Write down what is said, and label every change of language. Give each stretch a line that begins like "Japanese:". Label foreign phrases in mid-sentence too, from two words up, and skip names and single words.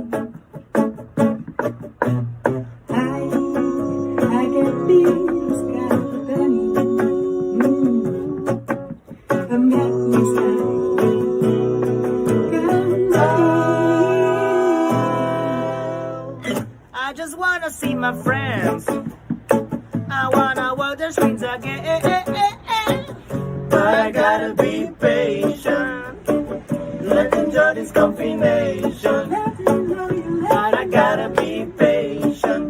Catalan: Ai, aquest virus que tenim canviat missatge que ens
English: I just wanna see my friends. I wanna walk the streets again, but I gotta be patient. Let's enjoy this combination. But I gotta be patient.